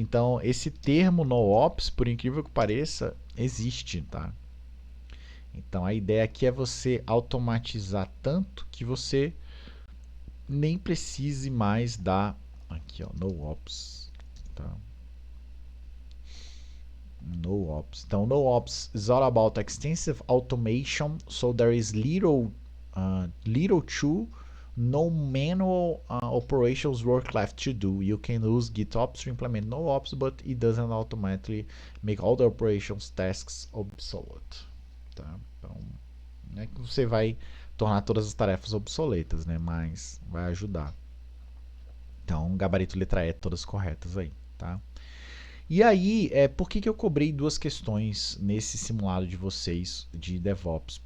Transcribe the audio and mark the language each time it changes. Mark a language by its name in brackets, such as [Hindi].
[Portuguese] Então, esse termo NoOps, por incrível que pareça, existe, tá? Então, a ideia aqui é você automatizar tanto que você nem precise mais dar aqui, ó, NoOps, tá? NoOps. Então, [English] NoOps is all about extensive automation, so there is little to no manual operations work left to do. You can use GitOps to implement NoOps, but it doesn't automatically make all the operations tasks obsolete. [Portuguese] Tá? Então, não é que você vai tornar todas as tarefas obsoletas, né? Mas vai ajudar. Então, gabarito letra E, todas corretas aí, tá? E aí, por que eu cobrei duas questões nesse simulado de vocês de DevOps?